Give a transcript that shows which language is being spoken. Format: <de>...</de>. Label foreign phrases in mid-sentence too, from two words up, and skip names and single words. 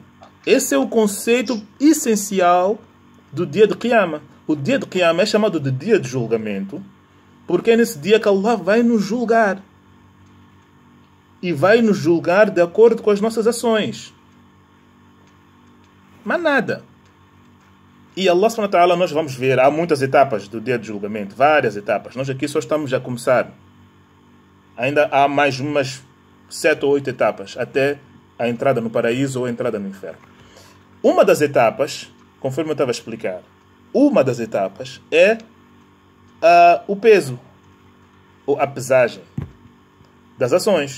<pt>Esse é o conceito essencial do dia do Qiyamah. O dia do Qiyamah é chamado de dia de julgamento, porque é nesse dia que Allah vai nos julgar. e vai nos julgar de acordo com as nossas ações. Mas nada. E Allah</pt> <ar>سبحانه وتعالى,</ar> <pt>nós vamos ver, há muitas etapas do dia de julgamento, várias etapas. Nós aqui só estamos a começar. Ainda há mais umas 7 ou 8 etapas até a entrada no paraíso ou a entrada no inferno. Uma das etapas, conforme eu estava a explicar, uma das etapas é o peso, ou a pesagem das ações.</pt>